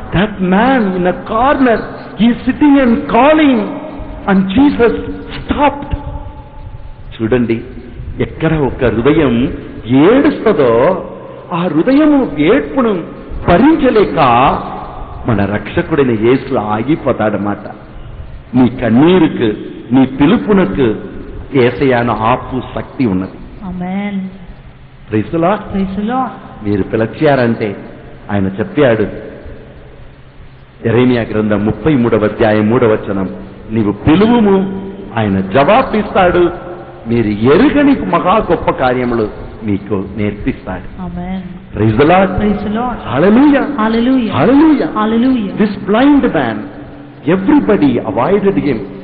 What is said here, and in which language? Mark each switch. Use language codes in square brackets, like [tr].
[en] That man in a corner, he is sitting and calling, and Jesus stopped. [te] చూడండి, ఎక్కడ ఒక హృదయం ఏడుస్తుందో ఆ హృదయము ఏడ్పును భరించలేక మన రక్షకుడైన యేసు ఆగిపోతాడన్నమాట. నీ కన్నీరుకు, నీ పిలుపునకు యేసయ్యను ఆపు శక్తి ఉన్నది. ఆమేన్. [en] Praise the Lord. Praise the Lord. [te] మీరు పిలిచారంటే ఆయన చెప్పాడు, యెరెమీయా గ్రంథం 33వ అధ్యాయం 3వ వచనం, నీవు పిలువుము ఆయన జవాబిస్తాడు, మీరు ఎరుగని మహా గొప్ప కార్యములు మీకు నేర్పిస్తాడు. ఆమేన్. [en] Praise the Lord. Praise the Lord. [te] Hallelujah, [en] Hallelujah. [te] Hallelujah. [en] Hallelujah. This blind man, everybody avoided him.